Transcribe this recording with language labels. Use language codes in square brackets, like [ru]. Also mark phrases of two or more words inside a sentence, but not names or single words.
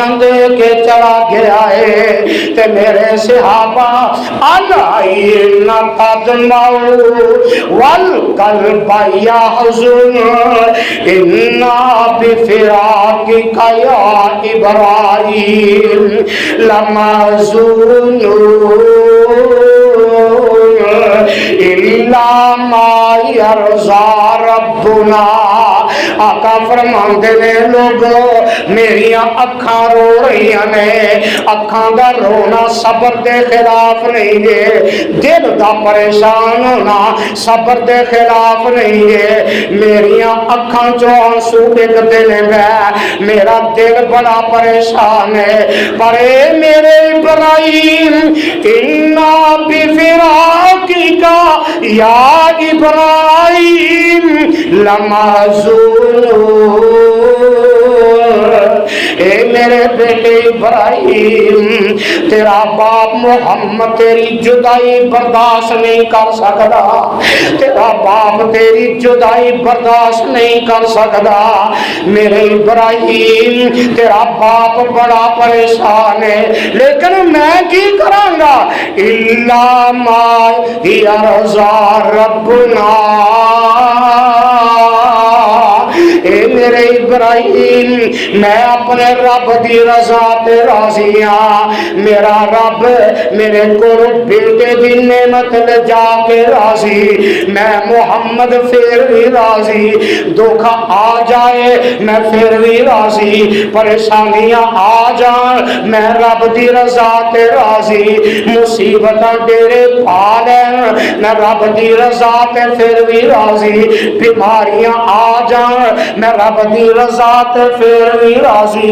[pa] دے کے چلا گیا ہے تے میرے صحابہ [ar] العين تدمع والقلب يحزن إنا بفراقك يا إبراهيم لمحزونون إلا ما يرضى ربنا. [pa] آقا فرماندے نے لوکو میریاں اکھاں رو رہیاں نے، اکھاں دا رونا صبر دے خلاف نہیں ہے، دل دا پریشان ہونا صبر دے خلاف نہیں ہے. میریاں اکھاں چوں آنسو ڈگدے نے، میرا دل بڑا پریشان ہے، پر میرے ابراہیم [ar] إنا بفراقك يا إبراهيم لمحزونون. [pa] اے میرے بیٹے ابراہیم تیرا باپ محمد تیری جدائی برداشت نہیں کر سکدا، تیرا باپ تیری جدائی برداشت نہیں کر سکدا. میرے ابراہیم تیرا باپ بڑا پریشان ہے، لیکن میں کی کراں گا [ar] إلا ما يرضى ربنا. [pa] اے میرے ابراہیم میں اپنے رب کی رضا تے راضی ہاں، میرا رب میرے کو بیٹے کی نعمت لے جا کے راضی، میں محمد پھر بھی راضی، دھوکا آ جائے میں پھر بھی راضی، پریشانیاں آ جان میں رب کی رضا تے راضی، مصیبت ڈیرے پا لین میں رب کی رضا تے پھر بھی راضی، بیماریاں آ جان میں رب کی رضا تے پھر بھی راضی.